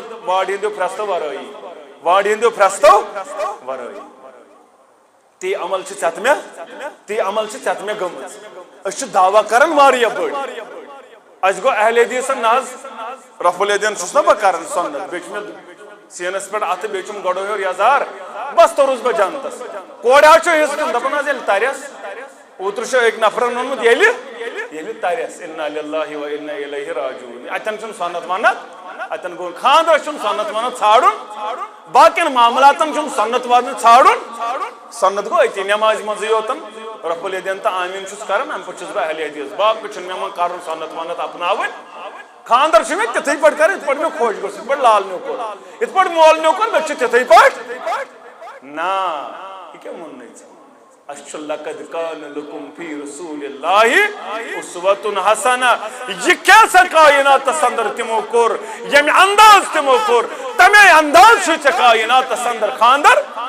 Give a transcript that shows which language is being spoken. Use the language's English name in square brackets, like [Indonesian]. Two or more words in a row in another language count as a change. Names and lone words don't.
[Kashmiri] واڈِ ہٕنٛدیو فرٛٮ۪ستو ورٲیی واڈِ ہٕنٛدیو فرٛٮ۪ستو ورٲیی تی عمل چھِ ژےٚ تی عمل چھِ ژےٚ گٔمٕژ أسۍ چھِ دعویٰ کران واریاہ بٔڑۍ اَسہِ گوٚو اہلِ حدیثن نہ حظ رفع الیدین چھُس نا بہٕ کران سنت بیٚیہِ چھُ مےٚ سیٖنس پٮ۪ٹھ اَتھٕ بیٚیہِ چھُم گۄڈٕ ہیوٚر یزار بس توٚرُس بہٕ جنتس کورِ حظ چھُ حِصہٕ دیُن دپان حظ ییٚلہِ ترٮ۪س اوترٕ چھُ أکۍ نفرن ووٚنمُت ییٚلہِ ترٮ۪س [Arabic] اِنّا لِلّٰہِ و اِنّا اِلَیْہِ راجعوٗن [Kashmiri] اَتٮ۪ن چھُنہٕ سۄنت ونت اتٮ۪ن گوٚو خانٛدرس چھُنہٕ سۄنت ونت ژھانڈُن باقین معاملاتن چھُنہٕ سۄنت ونت ژھانڈُن سۄنت گوٚو أتی نٮ۪مازِ منٛزٕے یوتن رفع الیدین تہٕ آمیٖن چھُس کران اَمہِ پتہٕ چھُس بہٕ اہلِ حدیث باقٕے چھُنہٕ مےٚ وۄنۍ کرُن سۄنت ونت اپناوٕنۍ خانٛدر چھُ مےٚ تِتھٕے پٲٹھۍ کران یِتھ پٲٹھۍ مےٚ خۄش گوٚژھ یِتھ پٲٹھۍ لال نیوٗ کوٚر یِتھ پٲٹھۍ مول نیوٗ کوٚر مےٚ چھُ تِتھٕے پٲٹھۍ نا یہِ کیٛاہ ووٚننَے ژےٚ اَسہِ چھُ [Arabic] لقد کان لکم فی رسول اللہ اسوۃ حسنہ [Kashmiri] یہِ کیٛاہ سا کائناتس اندر تِمو کوٚر ییٚمہِ انداز تِمو کوٚر تمے انداز چھُ ژےٚ کائناتس اندر خانٛدر